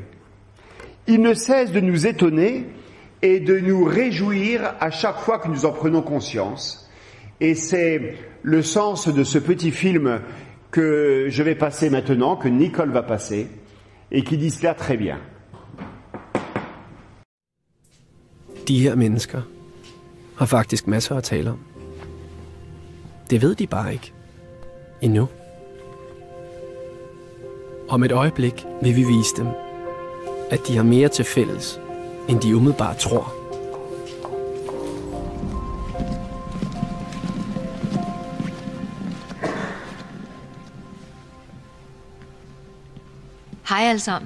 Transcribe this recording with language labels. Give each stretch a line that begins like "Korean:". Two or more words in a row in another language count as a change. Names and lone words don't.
French: Il ne cesse de nous étonner et de nous réjouir à chaque fois que nous en prenons conscience. Et c'est le sens de ce petit film que je vais passer maintenant, que Nicole va passer, et qui dit cela très bien.
Danish: De her mennesker har faktisk masser at tale om. Det ved de bare ikke. Endnu. Om et øjeblik vil vi vise dem, at de har mere til fælles, end de umiddelbart tror. Hej alle sammen.